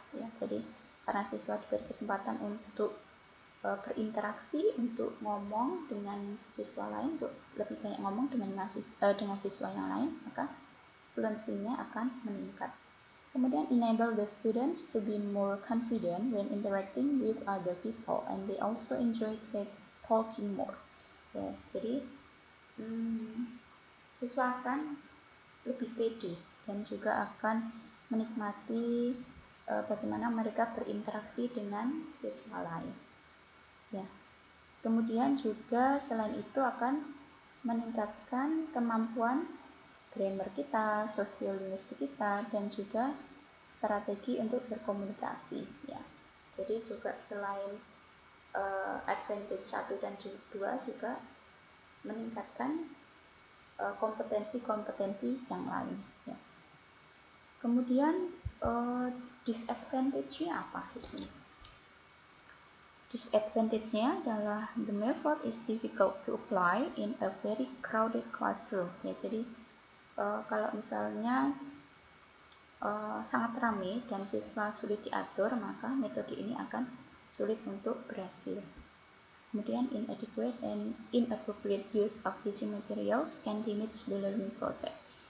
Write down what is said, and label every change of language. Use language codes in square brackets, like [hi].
[id] Ya, jadi karena siswa diberi kesempatan untuk berinteraksi, untuk ngomong dengan siswa lain, untuk lebih banyak ngomong dengan siswa yang lain, maka fluensinya akan meningkat. Kemudian [en] enable the students to be more confident when interacting with other people, and they also enjoy talking more. [id] Ya, jadi siswa akan lebih pede dan juga akan menikmati bagaimana mereka berinteraksi dengan siswa lain. Ya. Kemudian juga selain itu akan meningkatkan kemampuan grammar kita, sosiolinguistik kita, dan juga strategi untuk berkomunikasi. Ya. Jadi juga selain advantage 1 dan 2 juga meningkatkan kompetensi-kompetensi yang lain. Ya. Kemudian disadvantage-nya apa di sini? Disadvantage-nya adalah [en] the method is difficult to apply in a very crowded classroom. [id] Ya, jadi kalau misalnya sangat ramai dan siswa sulit diatur, maka metode ini akan sulit untuk berhasil. Kemudian [en] inadequate and inappropriate use of teaching materials can damage the learning process.